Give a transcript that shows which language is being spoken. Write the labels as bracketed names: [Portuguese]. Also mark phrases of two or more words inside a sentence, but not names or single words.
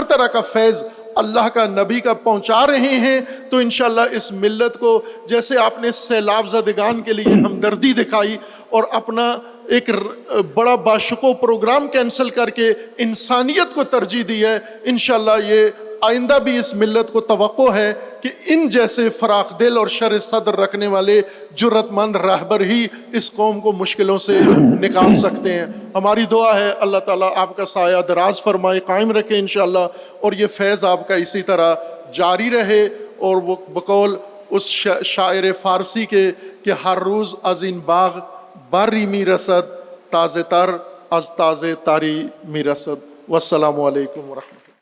[Urdu] طرح کا فیض اللہ کا، نبی کا پہنچا رہے ہیں، تو انشاءاللہ اس ملت کو جیسے آپ نے سیلاب زدگان کے لیے ہمدردی دکھائی اور اپنا ایک بڑا باشکوہ پروگرام کینسل کر کے انسانیت کو ترجیح دی ہے، انشاءاللہ یہ آئندہ بھی اس ملت کو توقع ہے کہ ان جیسے فراخ دل اور شر صدر رکھنے والے جرأت مند رہبر ہی اس قوم کو مشکلوں سے نکال سکتے ہیں. ہماری دعا ہے اللہ تعالیٰ آپ کا سایہ دراز فرمائے، قائم رکھے انشاءاللہ، اور یہ فیض آپ کا اسی طرح جاری رہے. اور وہ بقول اس شاعر فارسی کے کہ [Persian] ہر روز از این باغ باری می رسد، تازه تر از تازه تاری می رسد. [Arabic] والسلام علیکم ورحمۃ اللہ.